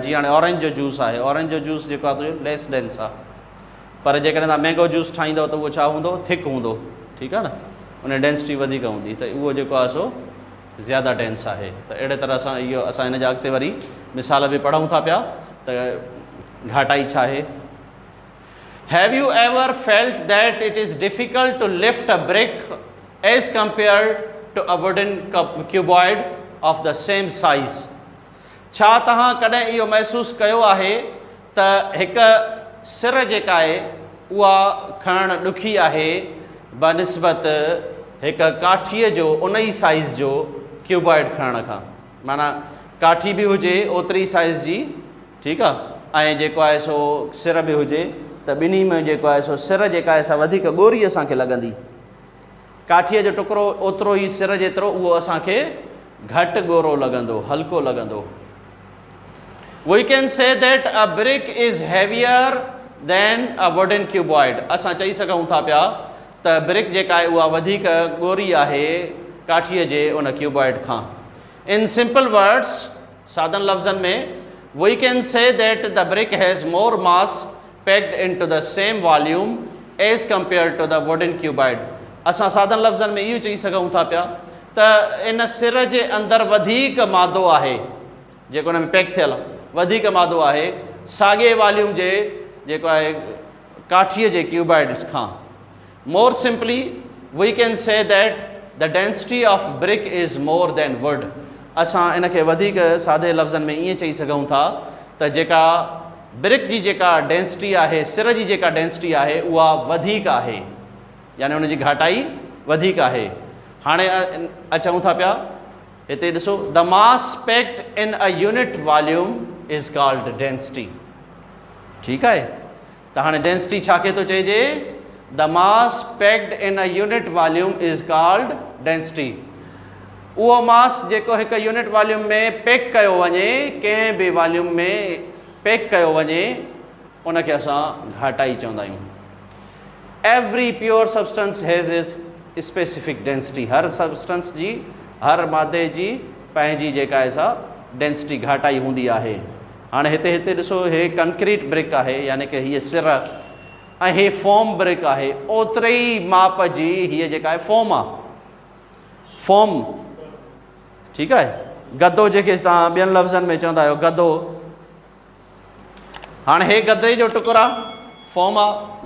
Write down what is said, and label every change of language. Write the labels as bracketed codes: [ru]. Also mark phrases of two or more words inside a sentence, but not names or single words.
[sd] जीअं हाणे ऑरेंज जो जूस आहे, ऑरेंज जो जूस जेको आहे [en] less dense [sd] आहे, पर जेकॾहिं तव्हां [en] mango juice [sd] ठाहींदव त उहो छा हूंदो? थिक हूंदो। ठीकु आहे न। उन डेंसिटी वधीक हूंदी, त उहो जेको आहे सो ज़्यादा डेंस आहे। त अहिड़े तरह सां इहो असां हिन जा अॻिते वरी मिसाल बि पढ़ूं था पिया त घाटाई छा आहे। [en] Have you ever felt that it is difficult to lift a brick as compared to a wooden cuboid of the same size. [sd] छा तव्हां कॾहिं इहो महसूसु कयो आहे त हिकु सिर जेका आहे उहा खणणु ॾुखी आहे बनिस्बत हिकु काठीअ जो उन ई साइज़ जो क्यूबॉइड खणण खां। माना काठी बि हुजे ओतिरी साइज़ जी, ठीकु आहे, ऐं जेको आहे सो सिर बि हुजे, त ॿिन्ही में जेको आहे सो सिर जेका आहे सा वधीक ॻोरी असांखे लॻंदी। काठीअ जो टुकड़ो ओतिरो ई सिर जेतिरो उहो असांखे घटि ॻोरो लॻंदो, हल्को लॻंदो। [en] We can say that a brick is heavier than a wooden cuboid। [sd] असां चई सघूं था पिया त ब्रिक जेका आहे उहा वधीक ॻोरी आहे काठीअ जे उन क्यूबॉइड खां। [en] In simple words, [sd] सादन लफ़्ज़नि में, [en] we can say that the brick has more mass packed into the same volume as compared to the wooden cuboid। [sd] असां सादन लफ़्ज़नि में इहो चई सघूं था पिया त इन सिर जे अंदरि वधीक मादो आहे जेको हुन में पैक थियल आहे, वधीक मादो आहे साॻिए वॉल्यूम जे जेको आहे काठीअ जे क्यूबॉइड्स खां। [en] More simply we can say that the density of brick is more than wood. [sd] असां इन खे वधीक सादे लफ़्ज़नि में ईअं चई सघूं था त जेका ब्रिक जी जेका डेंसिटी आहे, सिर जी जेका डेंसिटी आहे उहा वधीक आहे, यानी उनजी घाटाई वधीक आहे। हाणे अचूं था पिया हिते ॾिसो, [en] The mass packed in a unit volume is called density. [sd] ठीकु आहे, त हाणे डेंसिटी छा खे थो चइजे? [en] The mass packed in a unit volume is called density. [sd] उहो मास जेको हिकु [en] unit volume [sd] में पैक कयो वञे, कंहिं बि वॉल्यूम में पैक कयो वञे, उनखे असां घाटाई चवंदा आहियूं। [en] Every pure substance has its specific density. [sd] हर सब्सटेंस जी, हर मादे जी पंहिंजी जेका आहे सा डेंसिटी घाटाई हूंदी आहे। हाणे हिते ॾिसो, हे [en] concrete brick [sd] आहे, यानी कि हीअ सिर, ऐं हे [en] foam brick [sd] आहे, ओतिरे ई माप जी हीअ जेका आहे फोम आहे, फोम। ठीकु आहे, गदो जेके तव्हां ॿियनि लफ़्ज़नि में चवंदा आहियो गदो, हाणे हे गदे जो टुकड़ा फोम आहे।